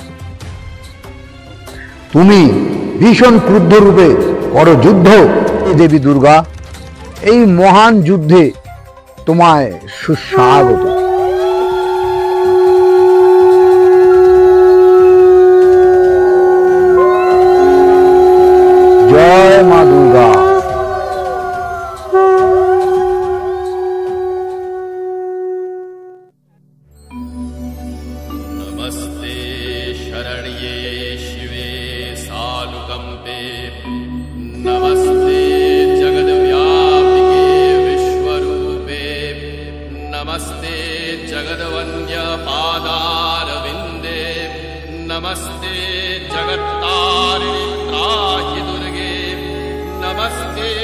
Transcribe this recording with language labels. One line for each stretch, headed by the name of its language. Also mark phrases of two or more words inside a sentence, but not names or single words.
Bangla: তুমি ভীষণ ক্রুদ্ধ রূপে করো যুদ্ধ দেবী দুর্গা, এই মহান যুদ্ধে তোমায় সুস্বাগত। জয় মা দুর্গা।
Sanskrit: नमस्ते शरण्ये शिवे सानुकंपे, नमस्ते जगद्व्यापिके विश्वरूपे, नमस्ते जगद्वन्द्य पादारविन्दे, नमस्ते जगत्तारिणि त्राहि दुर्गे, नमस्ते